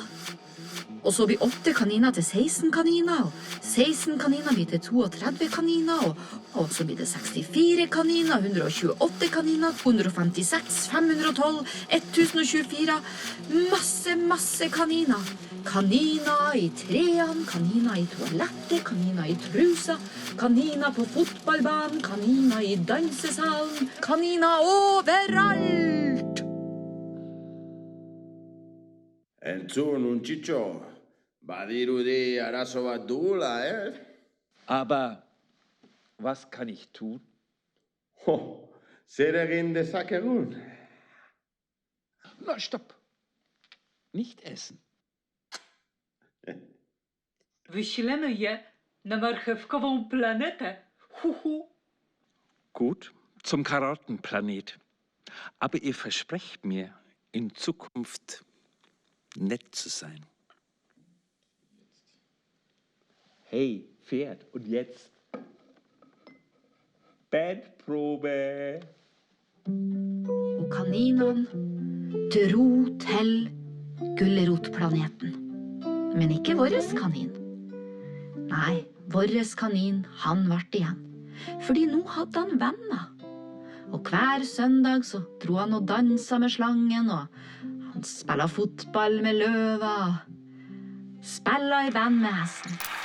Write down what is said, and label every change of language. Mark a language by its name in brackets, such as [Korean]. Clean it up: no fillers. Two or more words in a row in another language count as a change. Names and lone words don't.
[Norwegian] Og så blir 8 kaniner til 16 kaniner, og 16 kaniner blir til 32 kaniner, og så blir det 64 kaniner, 128 kaniner, 256, 512, 1024, masse kaniner. Kaniner i trærne, kaniner i toalettet, kaniner i trusa, kaniner på fotballbanen, kaniner i dansesalen, kaniner overalt! [Basque] Entzun, untxitxo, badirudi arazo bat dugula, [German] Aber was kann ich tun? [Basque] Zer egin dezakegun? [German] Na, stopp. Nicht essen. [Polish] Wyślemy je na marchewkową planetę. [German] Gut, zum Karottenplanet. Aber ihr versprecht mir, in Zukunft nett zu sein. Hey, Pferd, und jetzt? Bandprobe. [Norwegian] Og kaninene dro til gulrotplaneten. Men ikke våres kanin. Nei, våres kanin, han ble igjen. Fordi nå hadde han venner. Og hver søndag så dro han og dansa med slangen, og han spillet fotball med løva, og spillet i band med hesten.